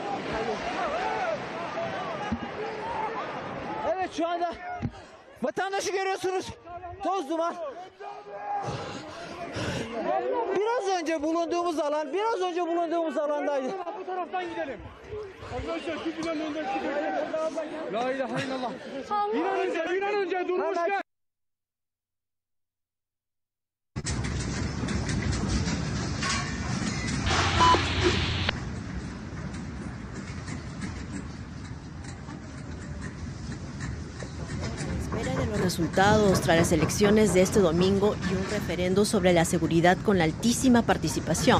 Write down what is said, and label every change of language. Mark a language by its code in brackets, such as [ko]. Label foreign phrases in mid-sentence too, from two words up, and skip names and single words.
[tr] Evet şu anda vatandaşı görüyorsunuz. Toz duman. Biraz önce bulunduğumuz alandaydı. Bu taraftan gidelim. Arkadaşlar şu binanın önündeki [ar] لا إله إلا الله. [tr] Bir an önce durmuşlar. [es] Los resultados tras las elecciones de este domingo y un referendo sobre la seguridad con la altísima participación.